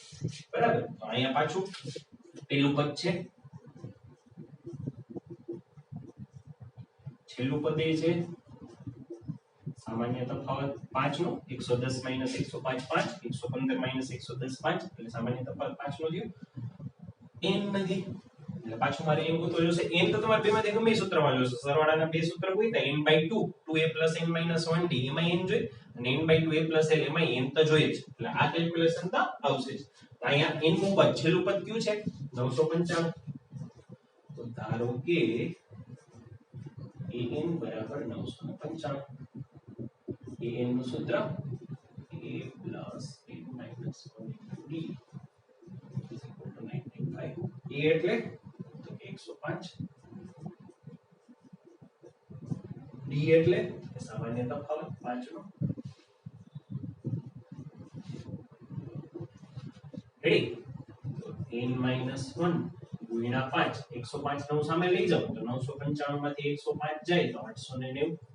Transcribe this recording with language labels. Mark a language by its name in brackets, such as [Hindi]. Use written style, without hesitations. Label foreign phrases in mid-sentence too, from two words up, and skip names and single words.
[Gujarati] બરાબર? તો અહીંયા પાછું પેલું પદ છે, છેલ્લું પદ એ છે સામાન્ય તફાવત 5 નો, 110 minus 105 5, 115 minus 110 5 એટલે સામાન્ય તફાવત 5 નો થયો. n નથી એટલે પાછું મારે n ગોતવો જોશે. n તો તમારે બેમાંથી ગમે સૂત્રમાં જોશે. સરવાળાના બે સૂત્ર કોઈ થાય [English] n by 2 2a plus n minus 1d [Gujarati] એમાં n જોઈએ અને [English] n by 2a plus l [Gujarati] એમાં n તો જોઈએ જ. એટલે આ કેલ્ક્યુલેશન તો આવશે જ. તો અહીંયા n નું પદ છેલ્લું પદ કયું છે 995. તો ધારો કે an બરાબર 995. an નું સૂત્ર [English] a plus n minus 1d is equal to 95. [Gujarati] a એટલે 105 ડી એટલે સામાન્ય તફાવત 5 નો રેડી n - 1 ગુણ્યા 5 105 નવ સામે લઈ જાવ તો 995 માંથી 105 જાય તો 890